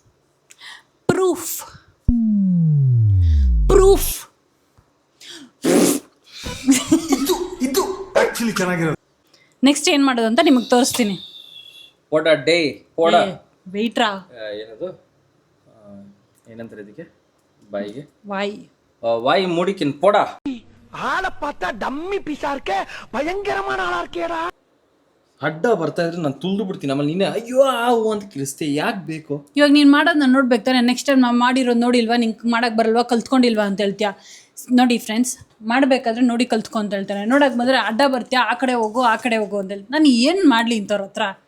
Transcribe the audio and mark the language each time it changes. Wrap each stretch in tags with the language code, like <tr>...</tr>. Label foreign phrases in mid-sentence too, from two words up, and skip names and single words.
<kn>ಇದು ಆಕ್ಚುಲಿ ಚೆನ್ನಾಗಿರೋದು. ನೆಕ್ಸ್ಟ್ ಏನು ಮಾಡೋದು ಅಂತ ನಿಮಗೆ ತೋರಿಸ್ತೀನಿ. ವೆಯ್ಟ್ರಾ, ಏನದು, ಏನಂತಾರೆ ಇದಕ್ಕೆ? ಬಾಯಿಗೆ</kn> <ta>ವಾಯಿ மூடிகின் போட. ஆளை பார்த்தா டம்மி பிசார்க்க பயங்கரமான ஆளா இருக்கேடா.</ta> <kn>ಅಡ್ಡ ಬರ್ತಾ ಇದ್ರೆ ನಾನು ತುಳಿದು ಬಿಡ್ತೀನಿ. ಆಮೇಲೆ ನೀನೆ ಅಯ್ಯೋ ಆವು ಅಂತ ಕಿರಿಸ್ತೆ. ಯಾಕೆ ಬೇಕು? ಇವಾಗ ನೀನು ಮಾಡೋದು ನಾನು ನೋಡ್ಬೇಕು ತಾನೆ.</kn> <en>next time</en> <kn>ನಾವು ಮಾಡಿರೋದು ನೋಡಿಲ್ವಾ, ನಿಂಗೆ ಮಾಡೋಕ್ಕೆ ಬರಲ್ವಾ, ಕಲ್ತ್ಕೊಂಡಿಲ್ವಾ ಅಂತ ಹೇಳ್ತೀಯ. ನೋಡಿ ಫ್ರೆಂಡ್ಸ್, ಮಾಡಬೇಕಾದ್ರೆ ನೋಡಿ ಕಲ್ತ್ಕೊ ಅಂತ ಹೇಳ್ತಾರೆ. ನೋಡೋಕೆ ಬಂದರೆ ಅಡ್ಡ ಬರ್ತೀಯ, ಆ ಕಡೆ ಹೋಗು ಅಂತ ಹೇಳಿ ನಾನು ಏನು ಮಾಡಲಿ ಇಂಥವ್ರ ಹತ್ರ?</kn>